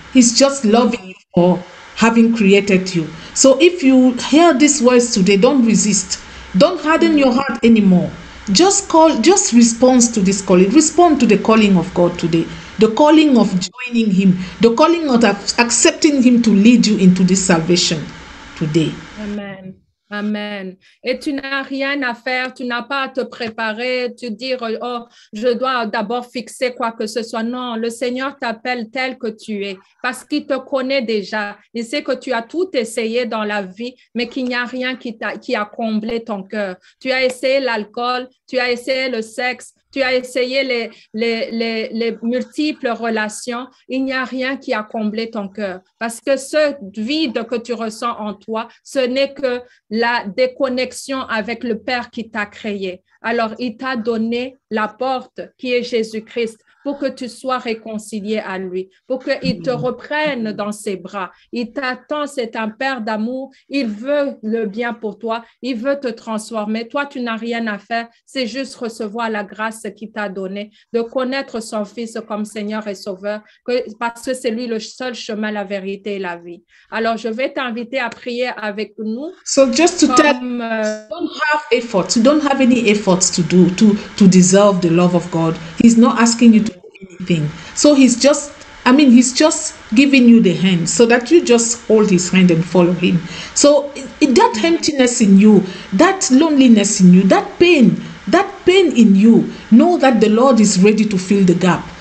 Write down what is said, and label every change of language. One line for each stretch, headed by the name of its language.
English: He's just loving you for having created you. So if you hear these words today, don't resist. Don't harden your heart anymore. Just respond to this calling. Respond to the calling of God today. The calling of joining Him. The calling of accepting Him to lead you into this salvation today. Amen. Amen.
French: Et tu n'as rien à faire, tu n'as pas à te préparer, te dire, oh, je dois d'abord fixer quoi que ce soit. Non, le Seigneur t'appelle tel que tu es parce qu'il te connaît déjà. Il sait que tu as tout essayé dans la vie, mais qu'il n'y a rien qui a comblé ton cœur. Tu as essayé l'alcool, tu as essayé le sexe, tu as essayé les multiples relations. Il n'y a rien qui a comblé ton cœur parce que ce vide que tu ressens en toi, ce n'est que la déconnexion avec le Père qui t'a créé. Alors, il t'a donné la porte qui est Jésus-Christ pour que tu sois réconcilié à lui, pour qu'il te reprenne dans ses bras. Il t'attend, c'est un Père d'amour. Il veut le bien pour toi. Il veut te transformer. Toi, tu n'as rien à faire. C'est juste recevoir la grâce qu'il t'a donnée, de connaître son Fils comme Seigneur et Sauveur, parce que c'est lui le seul chemin, la vérité et la vie. Alors, je vais t'inviter à prier avec nous.
English: So just to tell you, don't have efforts. You don't have any efforts to do to deserve the love of God. He's not asking you to do anything. So he's just giving you the hand so that you just hold His hand and follow Him. So that emptiness in you, that loneliness in you, that pain in you, know that the Lord is ready to fill the gap.